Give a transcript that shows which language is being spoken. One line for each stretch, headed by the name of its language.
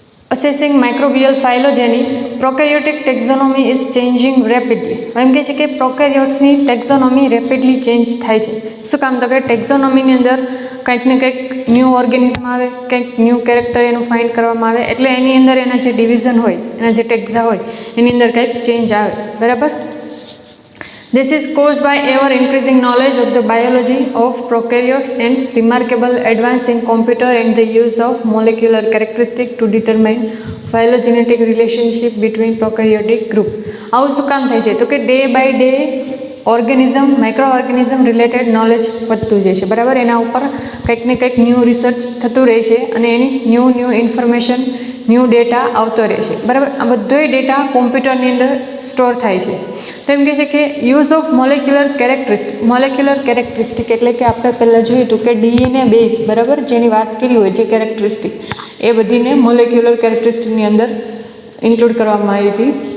English: Assessing microbial phylogeny, prokaryotic taxonomy is changing rapidly.
Gujarati: એમ કહે છે કે પ્રોકેરિયોટ્સની ટેક્ઝોનોમી રેપિડલી ચેન્જ થાય છે. શું કામ? તો કે ટેક્ઝોનોમીની અંદર કંઈક ને કંઈક ન્યૂ ઓર્ગેનિઝમ આવે, કંઈક ન્યૂ કેરેક્ટર એનું ફાઇન્ડ કરવામાં આવે, એટલે એની અંદર એના જે ડિવિઝન હોય, એના જે ટેક્ઝા હોય, એની અંદર કંઈક ચેન્જ આવે. બરાબર.
English: This is caused by ever increasing knowledge of the biology of prokaryotes and remarkable advance in computer and the use of molecular characteristics to determine phylogenetic relationship between prokaryotic group.
Gujarati: આવું શું કામ થાય છે? તો કે day by day organism, micro organism related knowledge વધતું જાય છે. બરાબર, એના ઉપર કંઈક ને કંઈક ન્યૂ રિસર્ચ થતું રહે છે અને એની ન્યૂ ઇન્ફોર્મેશન, ન્યૂ ડેટા આવતો રહે છે. બરાબર, આ બધોય ડેટા કોમ્પ્યુટરની અંદર સ્ટોર થાય છે. તો એમ કહે છે કે
English: use of molecular characteristic
Gujarati: એટલે કે આપણે પહેલાં જોયું હતું કે ડીએનએ બેઝ, બરાબર, જેની વાત કરી હોય, જે કેરેક્ટરિસ્ટિક, એ બધીને મોલેક્યુલર કેરેક્ટરિસ્ટિકની અંદર ઇન્ક્લુડ કરવામાં આવી હતી.